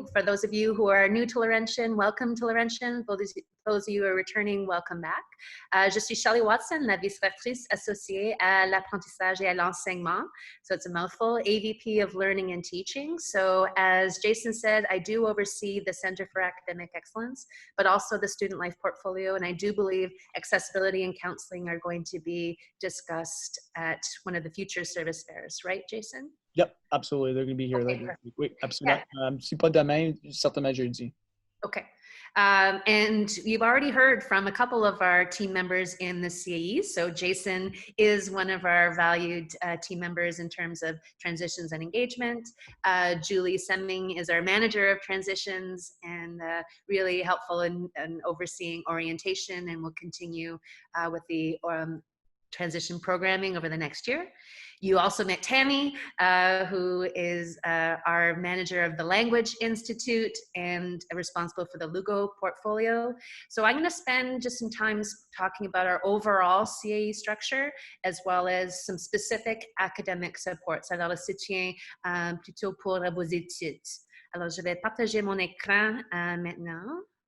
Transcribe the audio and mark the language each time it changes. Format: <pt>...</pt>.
<en>For those of you who are new to Laurentian, welcome to Laurentian. For those of you who are returning, welcome back.</en> <fr>Je suis Shelley Watson, la vice-rectrice associée à l'apprentissage et à l'enseignement.</fr> <en>So it's a mouthful, AVP of Learning and Teaching. So as Jason said, I do oversee the Center for Academic Excellence, but also the Student Life Portfolio. And I do believe accessibility and counseling are going to be discussed at one of the future service fairs, right, Jason? Yep, absolutely. They're going to be here. Okay,</en> <fr>Oui, absolument. Si pas demain, certainement jeudi.</fr> <en>Okay. And you've already heard from a couple of our team members in the CAE. So Jason is one of our valued team members in terms of transitions and engagement. Julie Semming is our manager of transitions and really helpful in overseeing orientation, and will continue with the transition programming over the next year. You also met Tammy, who is our manager of the Language Institute and responsible for the Lugo portfolio. So I'm going to spend just some time talking about our overall CAE structure, as well as some specific academic supports.</en> <fr>Alors, le soutien plutôt pour vos études. Alors, je vais partager mon écran maintenant.</fr>